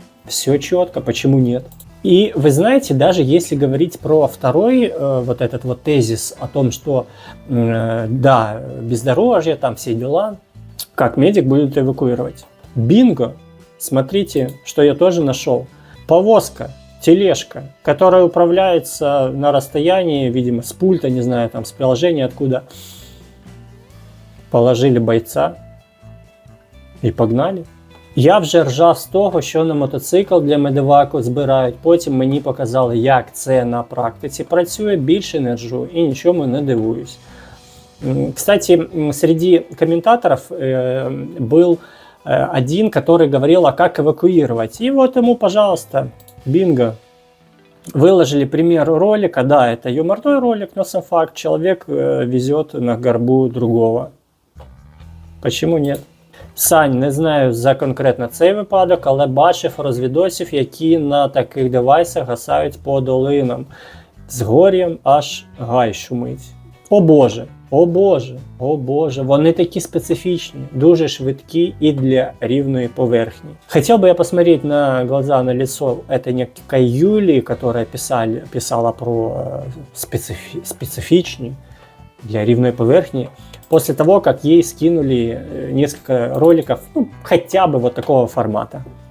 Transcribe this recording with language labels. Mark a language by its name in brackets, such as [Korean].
[Russian] Все четко, почему нет? И вы знаете, даже если говорить про второй вот этот вот тезис о том, что да, бездорожье, там все дела, как медик будет эвакуировать? Бинго! Смотрите, что я тоже нашел. Повозка, тележка, которая управляется на расстоянии, видимо, с пульта, не знаю, там с приложения откуда. Положили бойца [Ukrainian] і погнали. Я вже ржав з того, що на мотоцикл для медеваку збирають, потім мені показали, як це на практиці працює, більше не ржу і нічому не дивуюсь. [Russian] Кстати, среди комментаторов был один, который говорил, а как эвакуировать. И вот ему, пожалуйста, бинго. Выложили пример ролика, да, это юморной ролик, но сам факт, человек везет на горбу другого. Почему нет? [Ukrainian] Сань, не знаю за конкретно цей випадок, але бачив розвідосів, які на таких девайсах гасають по долинам. З горем аж гай шумить. О Боже, о Боже, о Боже, вони такі специфічні, дуже швидкі і для рівної поверхні. [Russian] Хотел бы я посмотреть на глаза, на лицо этой некой Юлии, которая писала про специфичный для [Ukrainian] рівної поверхни. [Russian] После того, как ей скинули несколько роликов, ну, хотя бы вот такого формата.